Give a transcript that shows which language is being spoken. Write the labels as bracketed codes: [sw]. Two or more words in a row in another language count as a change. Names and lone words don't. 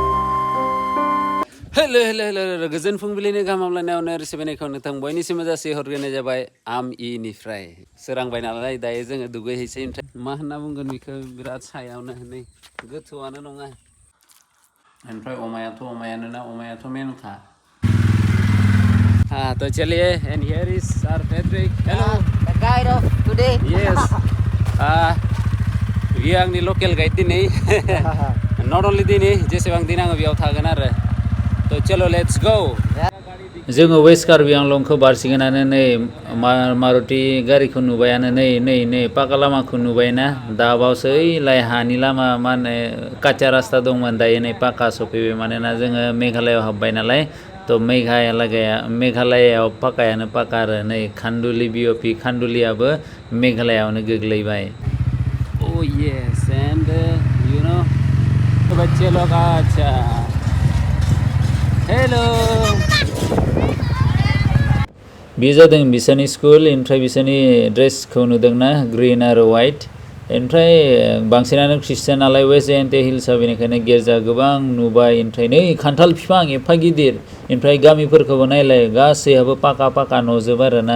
[brx] हेलो गोजोन फुंबिलिनि गाहाम हामलायनायावनो रिसिबनायखौ नोंथां बयनिसिमबो जासिहरग्रोनाय जाबाय निफ्राय। सोरांबाय नालाय दायो जोङो दुगैहैसै। ओमफ्राय मा होनना बुंगोन बेखौ, बिराद सायावनो नै गोथौआनो नङा। ओमफ्राय अमायाथ' मेनखा। [hi] तो चलिए, [en] and here is Sir Patrick. Hello. The guide of today. Yes. [brx] बियो आंनि लकेल गाइड दिनै। [en] not only [brx] दिनै, जेसेबां दिन आङो बेयाव थागोन आरो। [hi] तो चलो [en] let's go. [brx] जोङो वेस्ट कार्बि आंलंखौ बारसिगोनानो नै मारुति गारिखौ नुबायानो, नै पाका लामाखौ नुबायना। दाबावसो ओइ हानि लामा, मा होनो काचा रास्ता दंमोन, दायो नै पाका सफैबाय। मानोना जोङो मेघालयाव हाबबाय नालाय। थ' मेघालयाव पाकायानो पाका आरो। नै खान्डुलि BOP, खान्डुलियाबो मेघालयावनो गोग्लैबाय। [en] Oh yes, and you know, [hi] बच्चे लोग अच्छा, हेलो। [brx] बे जादों बिसोरनि स्कुल। ओमफ्राय बिसोरनि ड्रेसखौ नुदोंना, ग्रिन आरो वाइट। ओमफ्राय बांसिनानो ख्रिस्टियान नालाय वेस्ट जयन्ति हिल्सआ, बेनिखायनो गिर्जा गोबां नुबाय। ओमफ्राय नै खान्थाल बिफां एफा गिदिर। ओमफ्राय गामिफोरखौबो नायलाय, गासैहाबो पाका न'जोब आरोना।